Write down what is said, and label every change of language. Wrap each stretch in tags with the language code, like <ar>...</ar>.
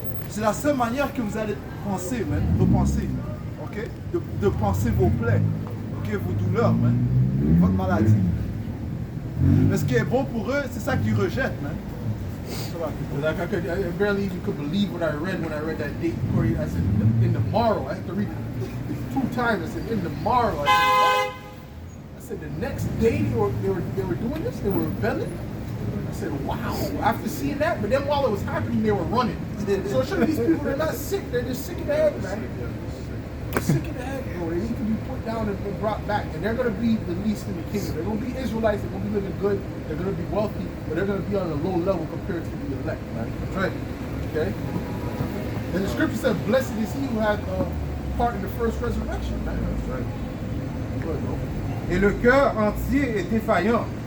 <fr>C'est la seule manière que vous allez penser, man, repenser, ok? De penser vos plaies, ok? Vos douleurs, man, votre maladie. Mais ce qui est bon pour eux, c'est ça qu'ils rejettent, man. Ça va.</fr> <en>like I barely even could believe what I read when I read that date. Corey, I said, in the morrow. I had to read it 2 times. I said, in the morrow. I said, what? I said, the next day they were doing this. They were rebelling. I said, wow. After seeing that, but then while it was happening, they were running. So it showed these people, they're not sick. They're just sick in the head, man. They're sick in the head, bro. They need to be put down and brought back. And they're going to be the least in the kingdom. They're going to be Israelites. They're going to be living good. They're going to be wealthy. But they're going to be on a low level compared to the elect, man. That's right. Okay? And the scripture said, blessed is he who had part in the first resurrection, man. That's right. Good, bro.</en> <fr>Et le cœur entier est défaillant.</fr>